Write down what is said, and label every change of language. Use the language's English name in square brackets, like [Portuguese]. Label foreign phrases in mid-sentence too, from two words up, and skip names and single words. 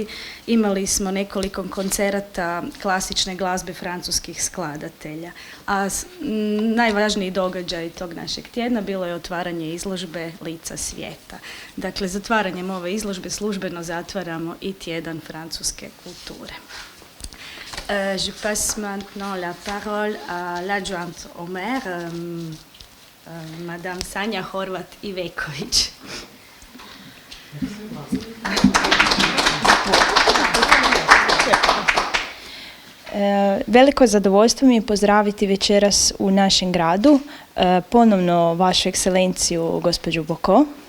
[Croatian] Imali smo nekoliko koncerata klasične glazbe francuskih skladatelja. A najvažniji događaj tog našeg tjedna bilo je otvaranje izložbe Lica svijeta. Dakle, zatvaranjem ove izložbe službeno zatvaramo i tjedan francuske kulture. [French] Je passe maintenant la parole à l'adjointe au maire, Madame Sanja Horvat-Iveković. [Croatian] Veliko zadovoljstvo mi je pozdraviti večeras u našem gradu ponovno vašu ekscelenciju gospođu Boko.